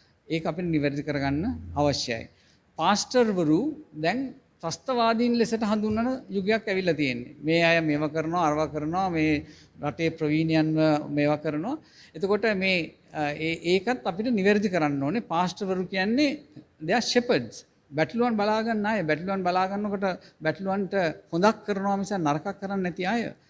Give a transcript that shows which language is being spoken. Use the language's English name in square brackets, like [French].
[Sinhala] ඒක අපිට නිවැරදි කරගන්න අවශ්‍යයි. පාස්ටර්වරු දැන් ත්‍රස්තවාදීන් ලෙසට හඳුන්වන යුගයක් ඇවිල්ලා තියෙන්නේ. මේ අය මේවා කරනවා අරවා කරනවා මේ රටේ ප්‍රවීණයන්ව මේවා කරනවා. එතකොට මේ ඒකත් අපිට නිවැරදි කරන්න ඕනේ. පාස්ටර්වරු කියන්නේ [English] they are shepherds. [Sinhala] බැටළුවන් බලා ගන්න අය. බැටළුවන් බලා ගන්නකොට බැටළුවන්ට හොඳක් කරනවා මිස නරකක් කරන්නේ නැති අය.